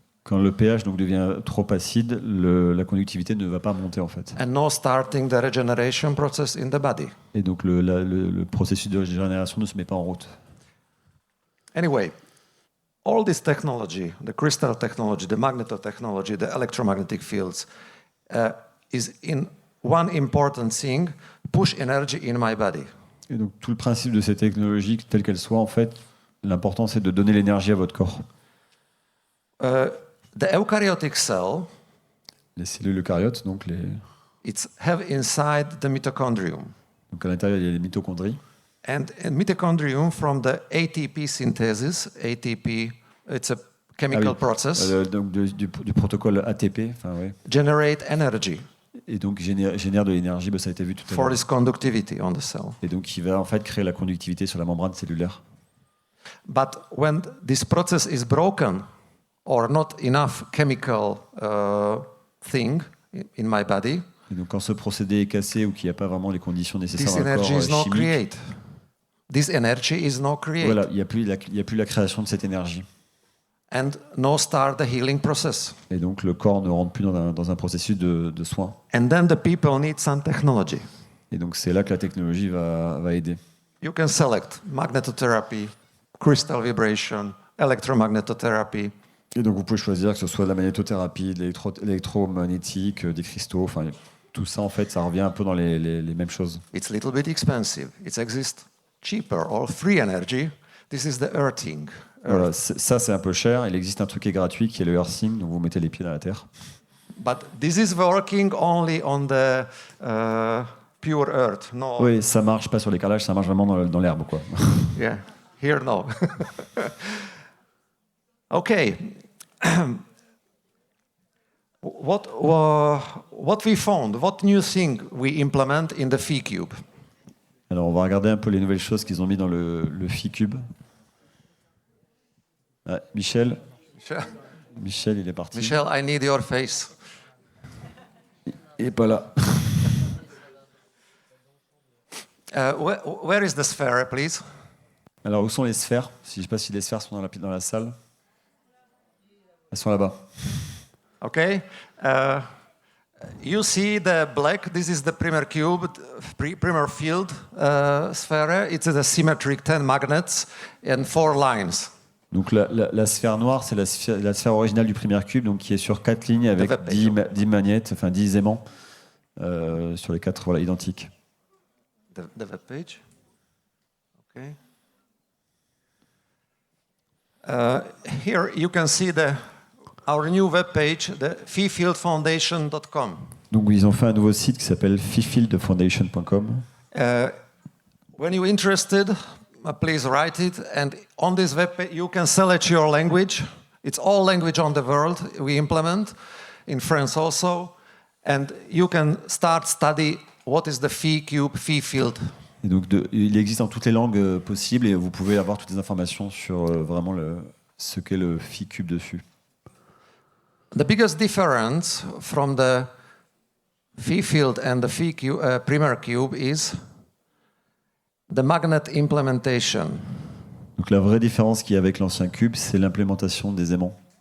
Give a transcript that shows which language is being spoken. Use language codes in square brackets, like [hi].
[fr] Quand le pH donc devient trop acide, la conductivité ne va pas monter en fait. [en] And no starting the regeneration process in the body. [fr] Et donc le processus de régénération ne se met pas en route. [en] Anyway, all this technology, the crystal technology, the magnetotechnology, the electromagnetic fields, is in one important thing, push energy in my body. [fr] Et donc tout le principe de ces technologies, telles qu'elles soient, en fait, l'important c'est de donner l'énergie à votre corps. [en] The eukaryotic cell, [fr] les cellules eucaryotes, donc [en] it's have inside the mitochondrium. [fr] Donc à l'intérieur il y a les mitochondries. [en] And mitochondrium from the ATP synthesis, ATP, it's a chemical process. [fr] Donc du protocole ATP, ouais. [en] Generate energy. [fr] Et donc génère de l'énergie, ça a été vu tout à l'heure. [en] For this conductivity on the cell. [fr] Et donc il va en fait créer la conductivité sur la membrane cellulaire. [en] But when this process is broken or not enough chemical thing in my body, [fr] Et donc quand ce procédé est cassé ou qu'il n'y a pas vraiment les conditions nécessaires [en] this [fr] dans le [en] energy [fr] corps [en] is not [fr] chimique, [en] created. This energy is not created. [fr] voilà, il n'y a plus la création de cette énergie. [en] And no start the healing process. [fr] Et donc le corps ne rentre plus dans un processus de soins. [en] And then the people need some technology. [fr] Et donc c'est là que la technologie va aider. [en] You can select magnetotherapy, crystal vibration, electromagnetotherapy. [fr] Et donc vous pouvez choisir que ce soit de la magnétothérapie, de l'électromagnétique, des cristaux, enfin tout ça en fait ça revient un peu dans les mêmes choses. [en] It's a little bit expensive. It exists cheaper or free energy. This is the earthing. [fr] Voilà, ça c'est un peu cher. Il existe un truc qui est gratuit qui est le earthing, donc vous mettez les pieds dans la terre. [en] But this is working only on the pure earth. No. [fr] Oui, ça marche pas sur les carrelages, ça marche vraiment dans l'herbe quoi. [en] Yeah, here no. Okay. What we found, what new thing we implement in the PhiCube? [fr] Alors on va regarder un peu les nouvelles choses qu'ils ont mis dans le PhiCube. Ah, Michel, il est parti. [en] Michel, I need your face. [fr] Il est pas là. [en] Where is the sphere, please? [fr] Alors où sont les sphères? Je ne sais pas si les sphères sont dans la salle. Elles sont là-bas. [en] Okay. You see the black, this is the primer cube, primer field sphere. It's a symmetric 10 magnets and 4 lines. [fr] Donc la sphère noire, c'est la sphère originale du premier cube, donc qui est sur 4 lignes avec 10 magnettes, enfin 10 aimants sur les 4 voilà, identiques. [en] The web page. Okay. Here you can see our new web page, the PhiFieldFoundation.com. [fr] Donc ils ont fait un nouveau site qui s'appelle PhiFieldFoundation.com. [en] When you're interested, please write it. And on this web page, you can select your language. It's all language on the world we implement, in France also. And you can start study what is the PhiCube, PhiField. [fr] Et donc il existe en toutes les langues possibles et vous pouvez avoir toutes les informations sur vraiment ce qu'est le PhiCube dessus. [en] The biggest difference from the PhiField and the PhiCube, primer cube is the magnet implementation. [fr] Donc la vraie différence qu'il y a avec l'ancien cube, c'est l'implémentation des aimants.